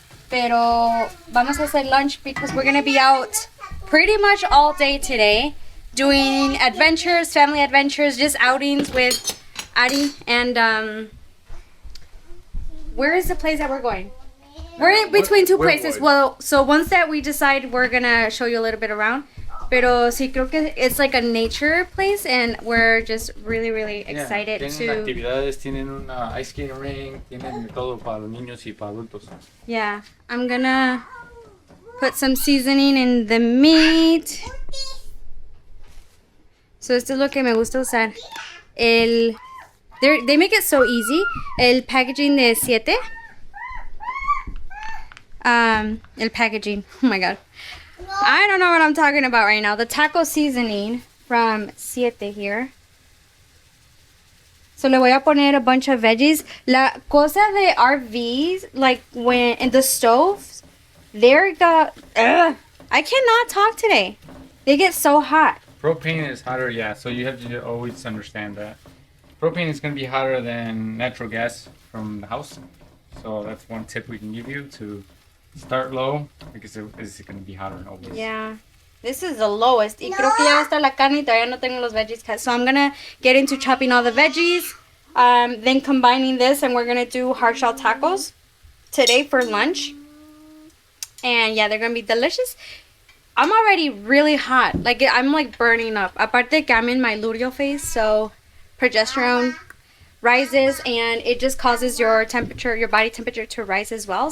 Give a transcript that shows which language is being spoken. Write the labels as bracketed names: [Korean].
[Spanish] Pero vamos a hacer [English] lunch because we're gonna be out pretty much all day today, doing adventures, family adventures, just outings with Ari. And where is the place that we're going? We're in between two places. Well, so once that we decide, we're gonna show you a little bit around. [Spanish] Pero sí, creo que [English] it's like a nature place, and we're just really, really excited [Spanish] Tienen actividades, tienen una [English] ice skating rink, [Spanish] tienen todo para los niños y para adultos. [English] Yeah, I'm gonna put some seasoning in the meat. [Spanish] So esto es lo que me gusta usar. [English] They make it so easy. [Spanish] El packaging de 7. [English] El packaging. Oh my god. I don't know what I'm talking about right now. The taco seasoning from 7 here. So [Spanish] le voy a poner [English] a bunch of veggies. [Spanish] La cosa de RVs, [English] like when in the stoves, I cannot talk today. They get so hot. Propane is hotter, yeah, so you have to always understand that. Propane is going to be hotter than natural gas from the house. So that's one tip we can give you, to start low, because it's going to be hotter always. Yeah. This is the lowest. [Spanish] Y creo que ya va a estar la carne y todavía no tengo los [English] veggies cut. So I'm going to get into chopping all the veggies, then combining this, and we're going to do hard shell tacos today for lunch. And yeah, they're going to be delicious. I'm already really hot. Like, I'm like burning up. [Spanish] Aparte que [English] I'm in my luteal phase, so progesterone rises, and it just causes your temperature, your body temperature to rise as well.